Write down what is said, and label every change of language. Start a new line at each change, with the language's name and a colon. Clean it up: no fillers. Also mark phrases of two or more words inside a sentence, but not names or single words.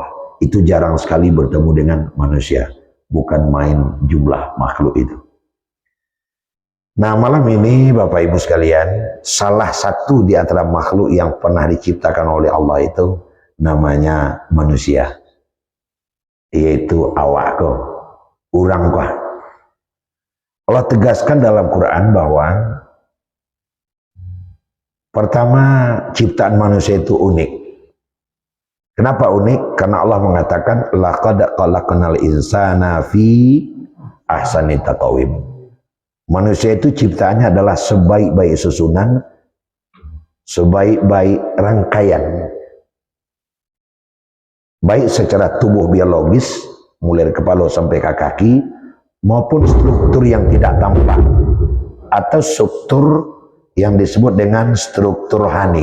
Indonesian: Itu jarang sekali bertemu dengan manusia. Bukan main jumlah makhluk itu. Nah, malam ini Bapak Ibu sekalian, salah satu di antara makhluk yang pernah diciptakan oleh Allah itu namanya manusia.
Minangkabau: Yaitu awak ko, urang ko.
Indonesian: Allah tegaskan dalam Quran bahwa pertama, ciptaan manusia itu unik. Kenapa unik? Karena Allah mengatakan
Arabic: لقد خلقنا الإنسان في أحسن تقويم.
Indonesian: Manusia itu ciptaannya adalah sebaik-baik susunan, sebaik-baik rangkaian. Baik secara tubuh biologis, mulai dari kepala sampai ke kaki, maupun struktur yang tidak tampak, atau struktur yang disebut dengan struktur rohani.